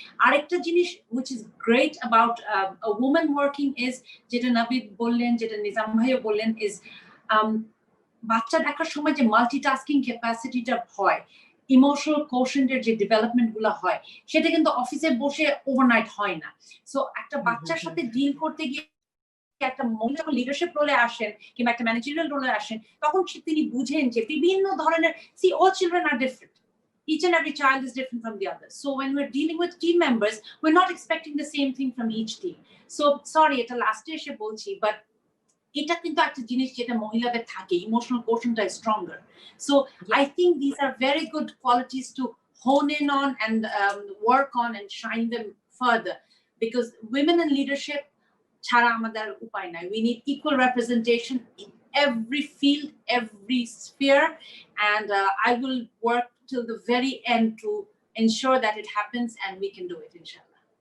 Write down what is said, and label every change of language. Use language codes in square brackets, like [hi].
[bn] Arekta jinish [en] which is great about a woman working is [bn] jeta Navid bollen, jeta Nizam bhaiyo bollen is বাচ্চা দেখার সময় যে multitasking ক্যাপাসিটিটা হয়, emotional কোশেন্টের যে development গুলো হয়, সেটা কিন্তু অফিসে বসে ওভারনাইট হয় না। সো একটা বাচ্চার সাথে ডিল করতে গিয়ে একটা মহিলা যখন লিডারশিপ রোলে আসেন কিংবা একটা ম্যানেজারিয়াল রোলে আসেন, তখন তিনি বুঝেন যে বিভিন্ন ধরনের [en] all children are different. Each and every child is different from the other. So when we're dealing with team members, we're not expecting the same thing from each team. So sorry, [bn] এটা লাস্টে এসে বলছি, but এটা কিন্তু একটা জিনিস যেটা মহিলাদের থাকে, emotional কোশেন্টটা stronger. [en] so I think this are very good qualities to hone in on and work on and shine them further, because women in leadership [bn] ছাড়া আমাদের উপায় নাই। [en] We need equal representation in every field, every sphere, and I will work till the very end to ensure that it happens and we can do it, inshallah.